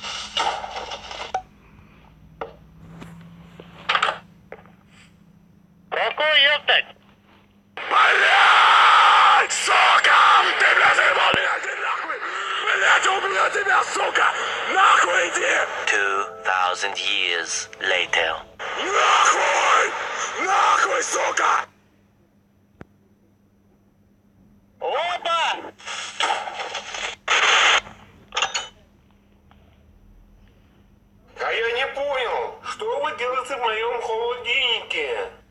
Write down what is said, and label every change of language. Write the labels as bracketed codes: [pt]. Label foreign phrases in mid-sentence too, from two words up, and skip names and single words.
[ru] Ку-ку, ёптать. Блядь, сука! Ты, блядь, заебал меня, иди нахуй! Блядь, убью тебя, сука! Нахуй иди! [en] 2,000 years later. [ru] Нахуй! Нахуй, сука! Опа! А я не понял, что вы делаете в моем холодильнике?